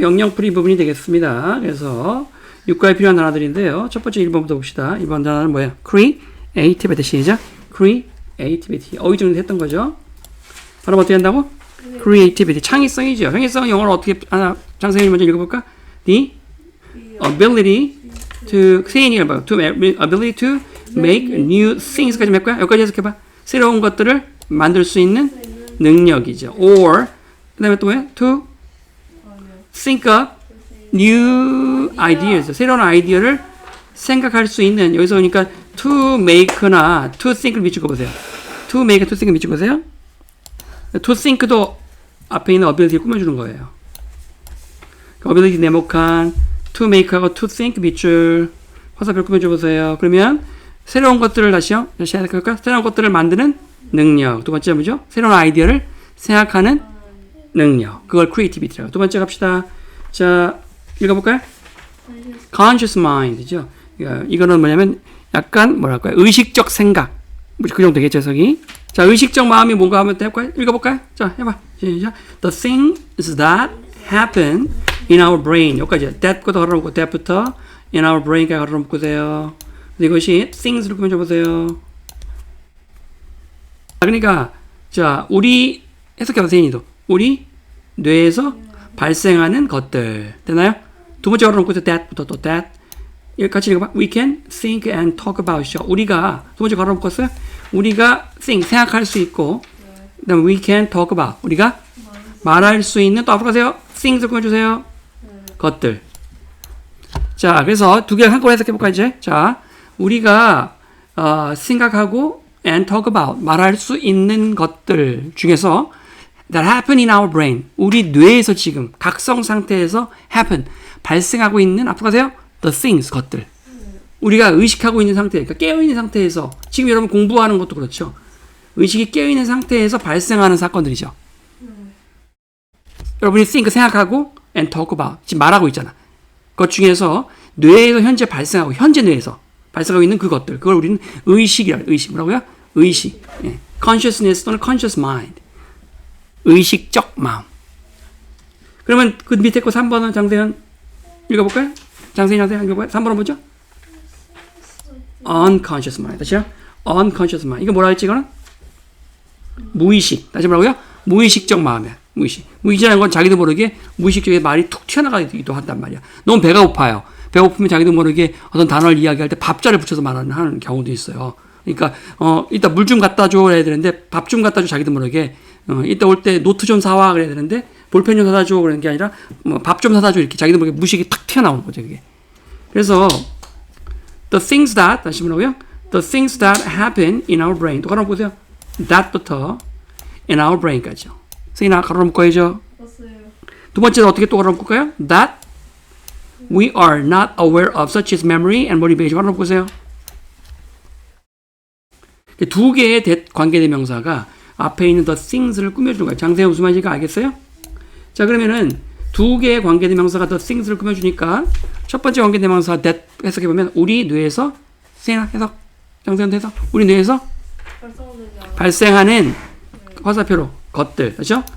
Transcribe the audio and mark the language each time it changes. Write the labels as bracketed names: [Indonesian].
[Korean] 영영풀이 부분이 되겠습니다. 그래서 육가에 필요한 단어들인데요. 첫 번째 1번부터 봅시다. 1번 단어는 뭐예요? creativity. 시작. creativity. 어휘정도 했던 거죠. 바로 어떻게 한다고? creativity. 창의성이죠. 창의성은 영어로 어떻게 하나? 장선생님 먼저 읽어볼까? [English] The ability to ability to make new things까지 [Korean] 몇 거야? 여기까지 해석해봐. 새로운 것들을 만들 수 있는 능력이죠. [English] or [Korean] 그 다음에 또 뭐야? [English] to think up new ideas. [Korean] 새로운 아이디어를 생각할 수 있는. 여기서 보니까 to make나 to think를 밑줄 그어보세요. to make, to think을 밑줄 그으세요. to think도 앞에 있는 ability를 꾸며주는 거예요. ability 네모칸, to make하고 to think 밑줄 화살표 꾸며줘보세요. 그러면 새로운 것들을 다시요. 다시 해볼까? 새로운 것들을 만드는 능력. 두 번째 뭐죠? 새로운 아이디어를 생각하는 능력. 그걸 creativity라고. 두 번째 갑시다. 자, 읽어볼까요? conscious mind죠. 이거는 뭐냐면 약간 뭐랄까요? 의식적 생각. 그 정도 되겠죠, 해석이. 자, 의식적 마음이 뭔가 하면 될까요? 읽어볼까요? 자, 해봐. 시작. [English] The things that happen in our brain. [Korean] 여기까지. that부터 걸어놓고 that부터 in our brain까지 걸어놓고세요. 이것이 things로 꾸며줘보세요. 그러니까 자, 우리 해석해보세요. 세인이도. 우리 뇌에서 발생하는 것들. 되나요? 두 번째 걸어놓고 that부터 또 that. 같이 읽어봐. [English] We can think and talk about it. [Korean] 우리가 두 번째 걸어놓고 있어요. 우리가 think, 생각할 수 있고 그 다음에 [English] we can talk about. [Korean] 우리가 말할 수 있는 또 앞으로 가세요. things를 꾸며주세요. 것들. 자, 그래서 두 개 한꺼번에 해석해볼까 이제. 자, 우리가 생각하고 and talk about. 말할 수 있는 것들 중에서 [English] that happen in our brain. [Korean] 우리 뇌에서 지금 각성 상태에서 happen. 발생하고 있는 앞으로 가세요. the things, 것들. 우리가 의식하고 있는 상태, 그러니까 깨어있는 상태에서 지금 여러분 공부하는 것도 그렇죠. 의식이 깨어있는 상태에서 발생하는 사건들이죠. 여러분이 think, 생각하고 and talk about. 지금 말하고 있잖아. 그것 중에서 뇌에서 현재 발생하고 현재 뇌에서 발생하고 있는 그것들. 그걸 우리는 의식이라. 의식. 뭐라고요? 의식. 예. consciousness 또는 conscious mind. 의식적 마음. 그러면 그 밑에 거 3번은 장세현 읽어볼까요? 장세현 읽어볼까요? 3번은 뭐죠? unconscious mind. 다시요? unconscious mind. 이거 뭐라 했지, 이거는? 무의식. 다시 뭐라고요? 무의식적 마음이야. 무의식. 무의식이라는 건 자기도 모르게 무의식적인 말이 툭 튀어나가기도 한단 말이야. 너무 배가 고파요. 배고프면 자기도 모르게 어떤 단어를 이야기할 때 밥자를 붙여서 말하는 경우도 있어요. 그러니까, 이따 물 좀 갖다 줘. 그래야 되는데, 밥 좀 갖다 줘. 자기도 모르게. 이따 올 때 노트 좀 사와. 그래야 되는데, 볼펜 좀 사다 줘. 그러는 게 아니라, 밥 좀 사다 줘. 이렇게 자기도 모르게 무의식이 탁 튀어나오는 거죠, 그게. 그래서, the things that, 다시 뭐라고요? [English] The things that happen in our brain. [Korean] 또 걸어보세요. [English] that부터 in our brain까지요. [Korean] 세인아, 걸어놓고야죠. 두 번째는 어떻게 또 걸어놓을까요? [English] that we are not aware of such as memory and motivation. [Korean] 걸어놓고세요. 두 개의 관계대명사가 앞에 있는 the things를 꾸며주는 거예요. 장세현 무슨 말인지 알겠어요? 자, 그러면은 두 개의 관계대명사가 the things를 꾸며주니까 첫 번째 관계대명사 that 해석해보면 우리 뇌에서 세인아 해석, 장세현 해석, 우리 뇌에서 발생하는 화살표로 것들, 그렇죠?